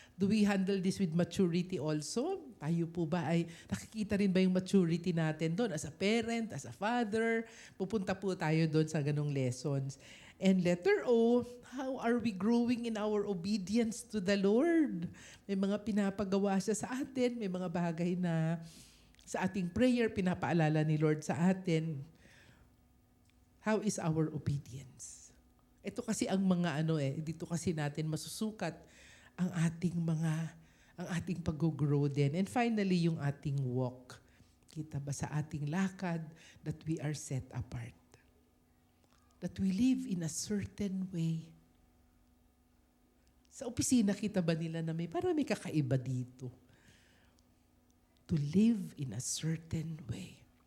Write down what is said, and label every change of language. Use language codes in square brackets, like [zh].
[en] Do we handle this with maturity also? [tl] Tayo po ba ay nakikita rin ba yung maturity natin doon [en] as a parent, as a father? [tl] Pupunta po tayo doon sa ganong lessons. [en] And letter O, how are we growing in our obedience to the Lord? [tl] May mga pinapagawa siya sa atin, may mga bagay na sa ating prayer, pinapaalala ni Lord sa atin. [en] How is our obedience? [tl] Ito kasi ang mga dito kasi natin masusukat ang ating pag-grow din. And finally, yung ating walk. Kita ba sa ating lakad [en] that we are set apart? That we live in a certain way. [tl] Sa opisina kita ba nila na may kakaiba dito? [en] To live in a certain way.